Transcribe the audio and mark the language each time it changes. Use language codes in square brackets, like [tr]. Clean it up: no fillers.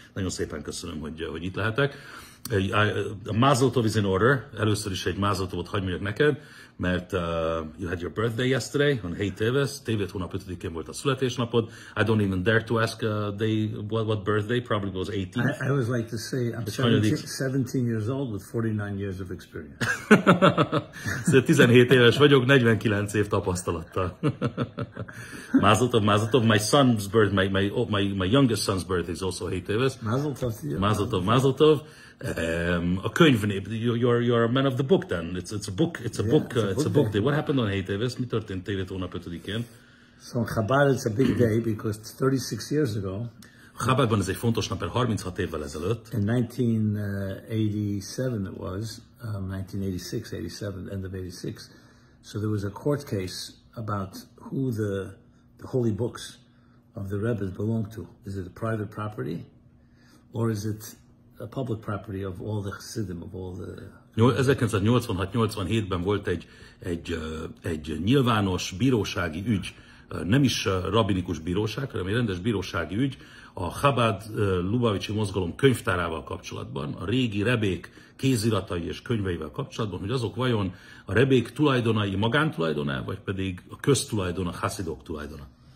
[hu] Nagyon szépen köszönöm, hogy itt lehetek. [en] A Mazel Tov is in order. [hu] Először is egy Mazel Tovot hadd mondjak neked, mert [en] you had your birthday yesterday on Hey Teves. [hu] Tévét hónap 5-én volt a születésnapod. [en] I don't even dare to ask what birthday, probably was 18th. I always like to say I'm 17 years old with 49 years of experience. [hu] Szóval 17 éves vagyok, 49 év tapasztalattal. [en] Mazel Tov. My son's birthday, my youngest son's birthday is also Hey Teves. Mazel Tov to you. Mazel Tov. [hu] A könyvnév, [en] you're a man of the book then. It's a book day. What happened on Hey Teves? [hu] Mi történt Tévét hónap 5-én? [en] So in Chabad it's a big day because 36 years ago. [hu] Chabadban ez egy fontos nap, mert 36 évvel ezelőtt. [en] In 1987 it was, 1986, 87, end of 86. So there was a court case about who the holy books of the Rebbe's belong to. Is it a private property, or is it a public property of all the Chassidim, of all the... [hu] 1986-87-ben volt egy nyilvános bírósági ügy, nem is rabinikus bíróság, hanem egy rendes bírósági ügy a Chabad Lubavitchi mozgalom könyvtárával kapcsolatban, a régi rebék kéziratai és könyveivel kapcsolatban, hogy azok vajon a rebék tulajdonai magántulajdona, vagy pedig a köztulajdon, a haszidok tulajdona.